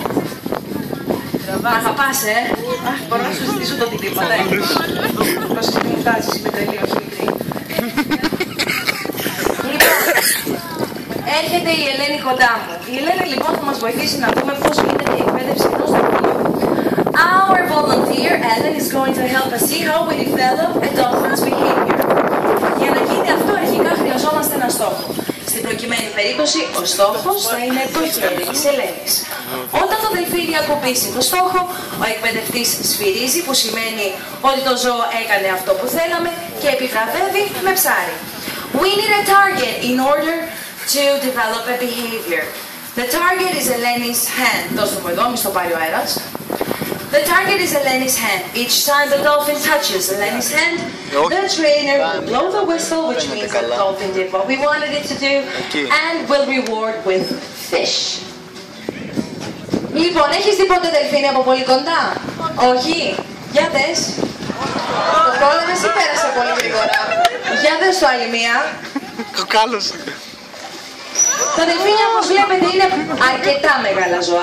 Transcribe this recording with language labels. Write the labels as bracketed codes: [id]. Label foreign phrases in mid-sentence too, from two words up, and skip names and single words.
[el] Θα πας, Αχ, μπορώ να σου ζητήσω το οτιδήποτε. Πώς μην φτάσεις, είμαι τελείως μικρή. Λοιπόν, έρχεται η Ελένη κοντά μου. Η Ελένη λοιπόν θα μας βοηθήσει να δούμε πώς γίνεται η εκπαίδευση ενός δελφίνου. [en] Our volunteer Ellen is going to help us see how we develop a dolphin's behavior. [el] Για να γίνει αυτό αρχικά χρειαζόμαστε ένα στόχο. Στην προκειμένη περίπτωση ο στόχος θα είναι το χέρι της Ελένης. Όταν το δελφίνι ακουμπήσει το στόχο, ο εκπαιδευτής σφυρίζει, που σημαίνει ότι το ζώο έκανε αυτό που θέλαμε και επιβραβεύει με ψάρι. [en] We need a target in order to develop a behavior. The target is Eleni's hand. [el] Δώστε μου εδώ, μη στο πάρει ο αέρας. [en] The target is Eleni's hand. Each time the dolphin touches Eleni's hand, the trainer will blow the whistle, which means that the dolphin did what we wanted it to do, and will reward with fish. [el] Λοιπόν, έχεις δει ποτέ δελφίνι από πολύ κοντά? Όχι. Για δες. Το πρόλαβες ή πέρασε πολύ γρήγορα? Για δες το άλλη μία. Το κάλωσε. Τα δελφίνια, όπως βλέπετε, είναι αρκετά μεγάλα ζώα.